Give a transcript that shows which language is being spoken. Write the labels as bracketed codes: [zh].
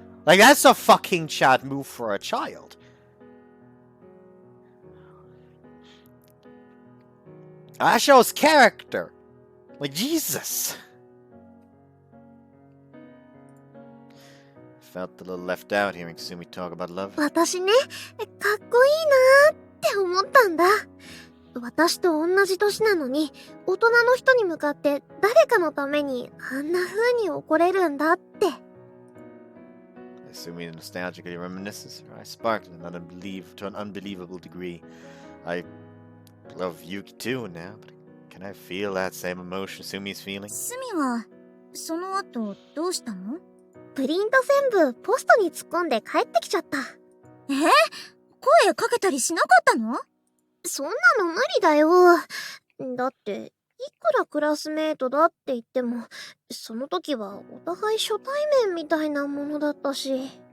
[en] Like, that's a fucking Chad move for a child. That shows character. Like, Jesus. Felt a little left out hearing Sumi talk about love. [ja] 私ね、かっこいいなーって思ったんだ。私と同じ年なのに、大人の人に向かって誰かのためにあんな風に怒れるんだって。 [en] Sumi nostalgically reminisces. Her eyes sparkle to an unbelievable degree. I love Yuki too now, but can I feel that same emotion Sumi's feeling? [ja] スミは、その後どうしたの？プリント全部ポストに突っ込んで帰ってきちゃった。声かけたりしなかったの？そんなの無理だよ。だって、いくらクラスメートだって言っても、その時はお互い初対面みたいなものだったし。